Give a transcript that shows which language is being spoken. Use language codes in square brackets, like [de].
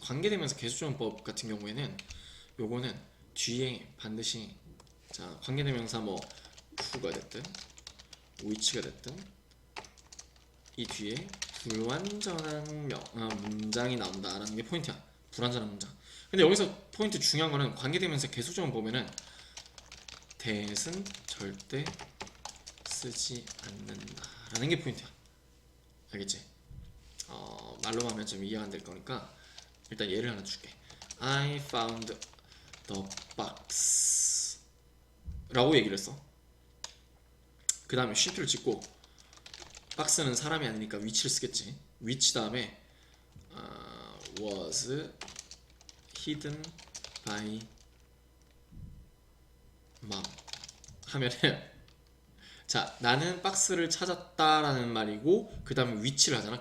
[ko] 관계대명사 계속적용법 같은 경우에는 요거는 뒤에 반드시 자 관계대명사 뭐 who가 됐든 which가 됐든 이 뒤에 불완전한 문장이 나온다라는 게 포인트야. 불완전한 문장. 근데 여기서 포인트 중요한 거는 관계대명사 계속적용 보면은 that은 절대 쓰지 않는다라는 게 포인트야. 알겠지? 말로 하면 좀 이해가 안 될 거니까 일단 예를 하나 줄게. [en] I found the box [ko] 라고 얘기를 했어. 그 다음에 쉼표를 찍고 박스는 사람이 아니니까 위치를 쓰겠지. 위치 다음에 [en] was hidden by mom [ko] 하면은 자 나는 박스를 찾았다라는 말이고 그 다음에 위치를 하잖아.